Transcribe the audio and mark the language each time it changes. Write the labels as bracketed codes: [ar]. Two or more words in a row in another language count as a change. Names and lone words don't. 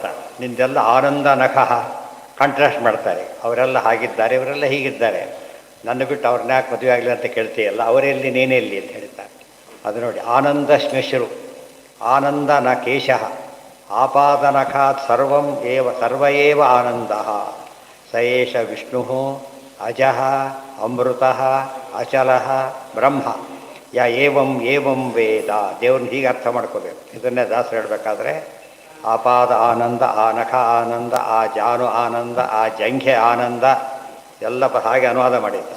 [kn] ನಿಂದೆಲ್ಲ ಆನಂದ ನಖ ಕಾಂಟ್ರಾಸ್ಟ್ ಮಾಡ್ತಾರೆ. ಅವರೆಲ್ಲ ಹಾಗಿದ್ದಾರೆ, ಇವರೆಲ್ಲ ಹೀಗಿದ್ದಾರೆ. ನನ್ನ ಬಿಟ್ಟು ಅವ್ರನ್ನ ಯಾಕೆ ಮದುವೆ ಆಗಲಿ ಅಂತ ಕೇಳ್ತೀಯಲ್ಲ, ಅವರೆಲ್ಲಿ ನೀನೆಲ್ಲಿ ಅಂತ ಹೇಳ್ತಾರೆ. ಅದು ನೋಡಿ. [sa] ಆನಂದ ಶ್ಮೆಶ್ರು ಆನಂದ ನ ಕೇಶ ಆಪಾದ ನಖಾತ್ ಸರ್ವ ಏವ ಆನಂದಃ ಸ ಏಷ ವಿಷ್ಣುಃ ಅಜಃ ಅಮೃತಃ ಅಚಲಃ ಬ್ರಹ್ಮ ಯ ಏವಂ ವೇದ. [kn] ದೇವ್ರನ್ನ ಹೀಗೆ ಅರ್ಥ ಮಾಡ್ಕೋಬೇಕು. ಇದನ್ನೇ ದಾಸರು ಹೇಳಬೇಕಾದ್ರೆ ಆಪಾದ ಆನಂದ, ಆ ನಖ ಆನಂದ, ಆ ಜಾನು ಆನಂದ, ಆ ಜಂಘೆ ಆನಂದ ಎಲ್ಲ ಹಾಗೆ ಅನುವಾದ ಮಾಡಿದ್ದಾರೆ.